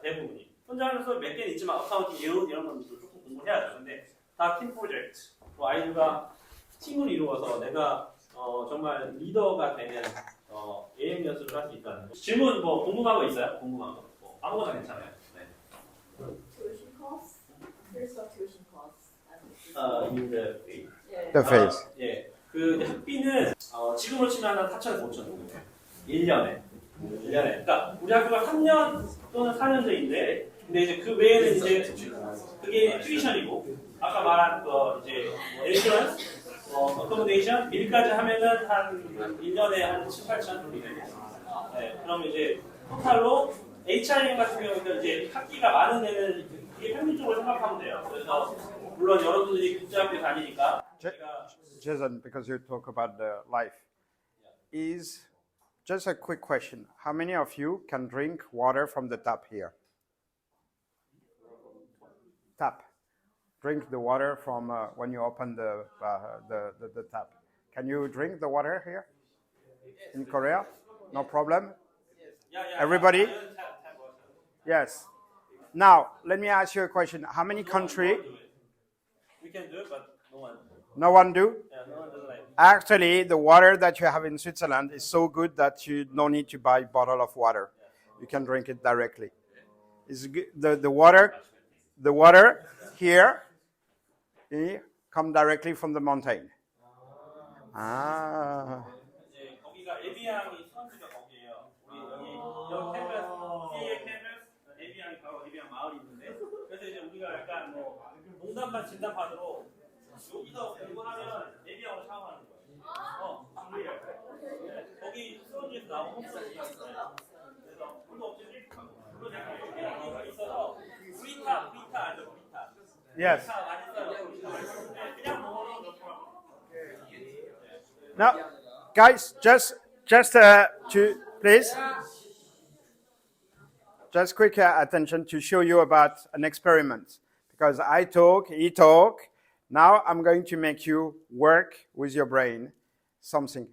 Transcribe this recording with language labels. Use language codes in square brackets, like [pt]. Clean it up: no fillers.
[ko] 대부분이 혼자 하는 수업 몇 개는 있지만 어카운팅 이런 것도 조금 공부해야죠. 근데 다 팀 프로젝트 아이들과 팀을 이루어서 내가 정말 리더가 되는 예행 연습을 할 수 있다는 거. 질문 뭐 궁금한 거 있어요? 궁금한 거 뭐, 아무거나 괜찮아요. 네. [en] Tuition costs? Here's what tuition costs. In the The phase. [ko] 예. 그 학비는 지금으로 치면 한 4천에서 5천 정도. 1년에. 그러니까 우리 학교가 3년 또는 4년제인데, 근데 이제 그 외에는 이제 그게 튜이션이고, 아까 말한 거 이제 인슈런스, 어코모데이션, 밀까지 하면은 한 1년에 한 7, 8천 정도 되고. 네, 그러면 이제 토탈로 HRM 같은 경우는 이제 학기가 많은 애는 이게 평균적으로 생각하면 돼요. 그래서 물론 여러분들이 국제학교 다니니까 제가 [en] Jason, because you talk about the life, is just a quick question. How many of you can drink water from the tap here? Tap. Drink the water from when you open the tap. Can you drink the water here in Korea? No problem? Everybody? Yes. Now, let me ask you a question. How many countries? we can do it, but no one. No one do? Yeah, no one doesn't like it. Actually, the water that you have in Switzerland is so good that you don't need to buy a bottle of water. You can drink it directly. It's good. The water here come directly from the mountain. Ah. [ko] 이제 거기가 에비앙이 수원지가 거기예요. 우리 여기 캠퍼스, CE의 캠퍼스, 에비앙이 바로 에비앙 마을이 있는데, 그래서 이제 우리가 약간 뭐 농담반 진담반으로 여기서 공부하면 에비앙으로 샤워하는 거예요. 준비해요. 거기 수원지에서 나온 호스피탈리티 있어요. 그래서 물도 없지, 물도 약간 에비앙이가 있어서 브리타 알죠? 브리타. [en] Yes. [ko] 브리타 많이 써요. 그냥 먹어도 좋더라고요. [en] Now, guys, just to please, just quick attention to show you about an experiment. Because I talk, he talk. Now I'm going to make you work with your brain something.